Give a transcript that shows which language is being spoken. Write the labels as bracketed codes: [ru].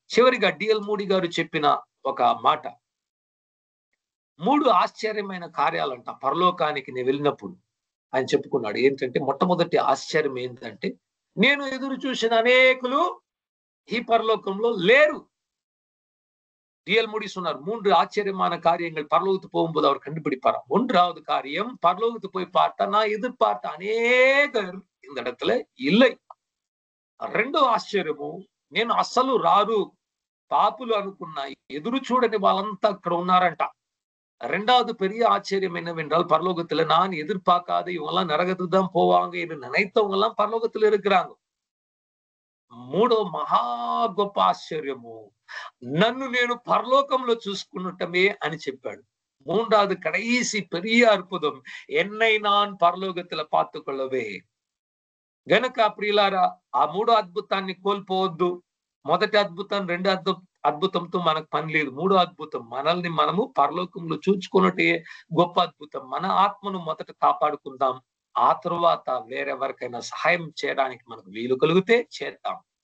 [te] చివరిగా డిఎల్ మూడి గారు చెప్పిన ఒక మాట, 3 ఆశ్చర్యమైన కార్యాలంట పరలోకానికి నేను వెళ్ళినప్పుడు ఆయన చెప్పుకున్నాడు. ఏంటంటే మొట్టమొదటి ఆశ్చర్యం ఏంటంటే, నేను ఎదురు చూసిన అనేకులు ఈ పరలోకంలో లేరు. [ta] டிஎல் மூடி சொன்னார், 3 ஆச்சரியமான காரியங்கள் பரலோகத்துக்கு போகும்போது அவர் கண்டுபிடிப்பாராம். 1வது காரியம், பரலோகத்துக்கு போய் பார்த்தா நான் எதிர்பார்த்த அநேகர் இந்த இடத்துல இல்லை. [te] 2వ ఆశ్చర్యము, నేను అసలు రారు పాపులు అనుకున్న ఎదురు చూడని వాళ్ళంతా అక్కడ ఉన్నారంట. [ta] 2வது பெரிய ஆச்சரியம் என்னவென்றால், பரலோகத்துல நான் எதிர்பார்க்காத இவங்கெல்லாம் நரகத்துக்கு தான் போவாங்க என்று நினைத்தவங்க எல்லாம் பரலோகத்துல இருக்கிறாங்க. [te] 3వ మహా గొప్ప ఆశ్చర్యము, నన్ను నేను పరలోకంలో చూసుకున్నటమే అని చెప్పాడు. [ta] 3வது கடைசி பெரிய అద్భుతం, என்னை நான் పరలోకத்துல பார்த்துకొள்ளవే. [te] గనుక ప్రియులారా, ఆ 3వ అద్భుతాన్ని కోల్పోవద్దు. మొదటి అద్భుతం, 2వ అద్భుతంతో మనకు పని లేదు. 3వ అద్భుతం, మనల్ని మనము పరలోకంలో చూచుకున్నట్టే గొప్ప అద్భుతం. మన ఆత్మను మొదట కాపాడుకుందాం. ఆ తరువాత వేరెవరికైనా సహాయం చేయడానికి మనకు వీలు కలిగితే చేద్దాం.